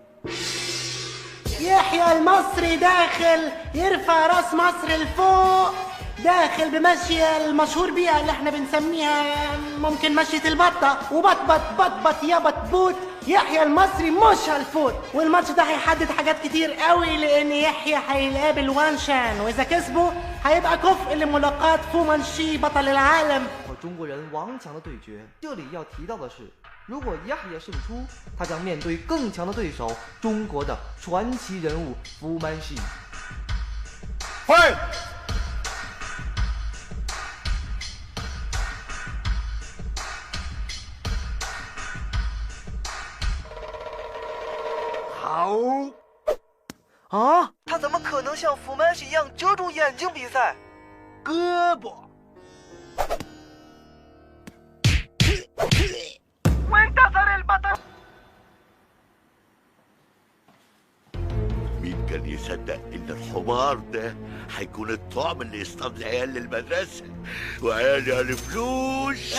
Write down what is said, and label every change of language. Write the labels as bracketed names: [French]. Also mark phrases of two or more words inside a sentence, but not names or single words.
[Arabic] يحيى المصري داخل يرفع راس مصر لفوق، داخل بمشية المشهور بيها اللي احنا بنسميها ممكن مشية البطة، وبطبط بطبط يا بطبوط. يحيى المصري مش هالفوت، والماتش ده هيحدد حاجات كتير قوي، لان يحيى هيقابل وان شان، واذا كسبه هيبقى كفء لملاقاة فو مانشي بطل العالم. [Chinese] 和中国人王强的对决，这里要提到的是，如果亚也胜出，他将面对更强的对手——中国的传奇人物福曼西。 Fight! 好。啊！他怎么可能像福曼西一样遮住眼睛比赛？胳膊。 [Arabic] وانتصر البطل. مين كان يصدق ان الحمار ده هيكون الطعم اللي يصطاد العيال للمدرسه وعيالي على فلوس؟